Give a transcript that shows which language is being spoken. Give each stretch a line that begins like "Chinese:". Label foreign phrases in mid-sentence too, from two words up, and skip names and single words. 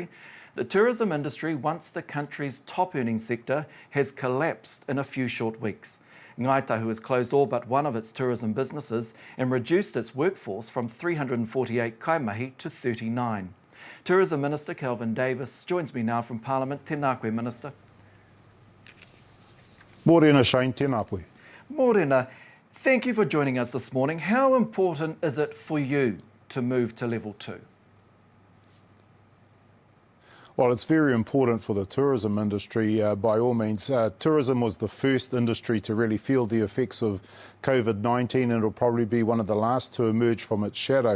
English: The tourism industry, once the country's top earning sector, has collapsed in a few short weeks. Ngāi Tahu has closed all but one of its tourism businesses and reduced its workforce from 348 kaimahi to 39. Tourism Minister Kelvin Davis joins me now from Parliament.
Māori: Tēnā koe, Minister. Morena, Shane, tēnā koe. Morena.
English: Thank you for joining us this morning. How important is it for you to move to Level 2? Well, it's very important for the tourism industry, by all means. Tourism was the first industry to really feel the effects of COVID-19 and it'll probably be one of the last to emerge from its shadow.